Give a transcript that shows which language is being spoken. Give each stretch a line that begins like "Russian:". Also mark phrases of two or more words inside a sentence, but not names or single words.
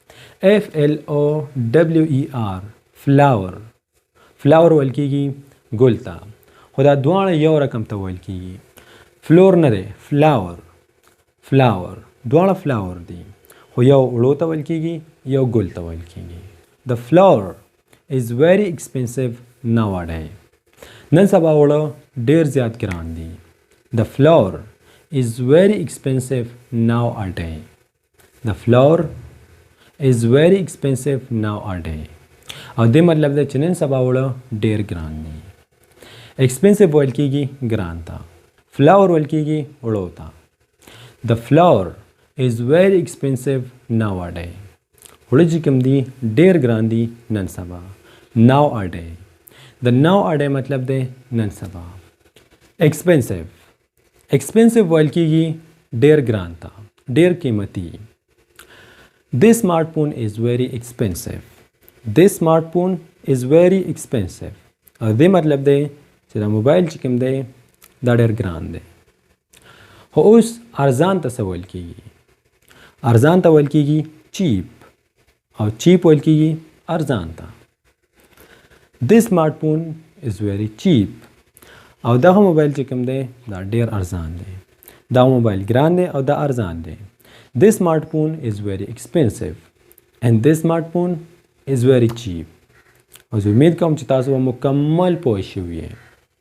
English: FLOWER فلاور.
Pashto: فلاور ویل کېږي ګل ته خو دا دواړه یو رقم ته ویل کېږي. فلور نه دی فلاور. فلاور دواړه فلاور دي خو یو وړو ته ویل کېږي یو ګل ته ویل کېږي.
English: The flower is very expensive nowadays.
Pashto: نن سبا وړه ډېر زیات ګران دي.
English: The flower is very expensive nowadays. The flower is very expensive nowadays.
Pashto: او دې مطلب دی چې نن سبا وړه ډېر ګران دي. expensive ویل کېږي ګران ته. flower ویل کېږي وړو ته. The flower is very expensive nowadays. وړه چې کوم دي ډېر ګران دي نن سبا. nowadays. د nowadays مطلب دی نن سبا. expensive. expensive ویل کېږي ډېر ګران ته ډېر قیمتي.
English: This smartphone is very expensive. This smartphone is very expensive.
Pashto: او دې مطلب دی چې دا موبایل چې کوم دی دا ډېر ګران دی. خو اوس ارزان ته څه ویل کېږي؟ ارزان ته ویل کېږي cheap او cheap ویل کېږي ارزان ته.
English: This smartphone is very cheap.
Pashto: او دغه موبایل چې کوم دی دا ډېر ارزان دی. دا موبایل ګران دی او دا ارزان دی.
English: This smartphone is very expensive and this smartphone is very cheap.
Pashto: او زه امید کوم چې تاسو به مکمل پوه شوي یئ.